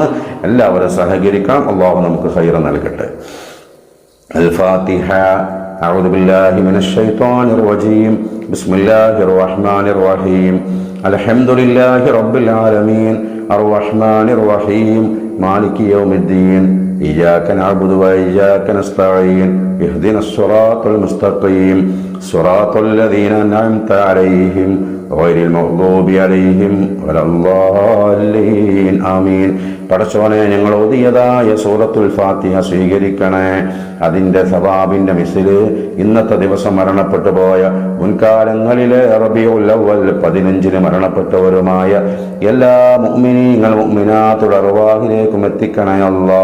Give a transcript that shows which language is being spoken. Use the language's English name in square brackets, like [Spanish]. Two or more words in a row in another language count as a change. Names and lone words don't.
[Malayalam] എല്ലാവരും സഹകരിക്കണം. അല്ലാഹു നമുക്ക് ഖൈർ നൽകട്ടെ. [Arabic] الفاتحة أعوذ بالله من الشيطان الرجيم. بسم الله الرحمن الرحيم. الحمد لله رب العالمين الرحمن الرحيم مالك يوم الدين. إياك نعبد وإياك نستعين اهدنا الصراط المستقيم صراط الذين أنعمت عليهم غير المغضوب عليهم ولا الضالين آمين. [Malayalam] പടച്ചോനെ, ഞങ്ങൾ ഓതിയതായ സൂറത്തുൽ ഫാത്തിഹ സ്വീകരിക്കണേ. അതിന്റെ സവാബിന്റെ മിസ്ല് ഇന്നത്തെ ദിവസം മരണപ്പെട്ടു പോയ, മുൻകാലങ്ങളിലെ റബീഉൽ അവ്വൽ 15-ന് മരണപ്പെട്ടവരുമായ എല്ലാ മുഅ്മിനീങ്ങൾ മുഅ്മിനാത്തുടെ അർവാഹിലേക്കും എത്തിക്കണേ അല്ലാ.